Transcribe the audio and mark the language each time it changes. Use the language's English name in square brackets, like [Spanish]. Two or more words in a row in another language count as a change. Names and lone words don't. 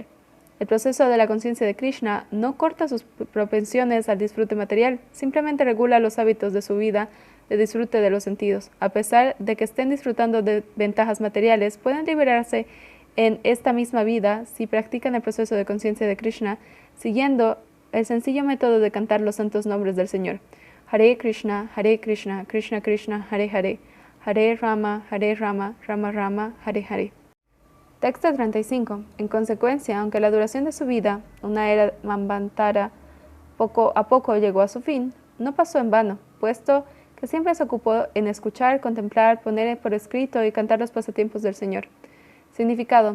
[Spanish] El proceso de la conciencia de Krishna no corta sus propensiones al disfrute material, simplemente regula los hábitos de su vida de disfrute de los sentidos. A pesar de que estén disfrutando de ventajas materiales, pueden liberarse en esta misma vida si practican el proceso de conciencia de Krishna, siguiendo el sencillo método de cantar los santos nombres del Señor. [Sanskrit] हरे कृष्ण, कृष्ण कृष्ण, हरे हरे, हरे राम, राम राम, हरे हरे. [Spanish] Texto 35. En consecuencia, aunque la duración de su vida, una era Manvantara, poco a poco llegó a su fin, no pasó en vano, puesto que siempre se ocupó en escuchar, contemplar, poner por escrito y cantar los pasatiempos del Señor. Significado.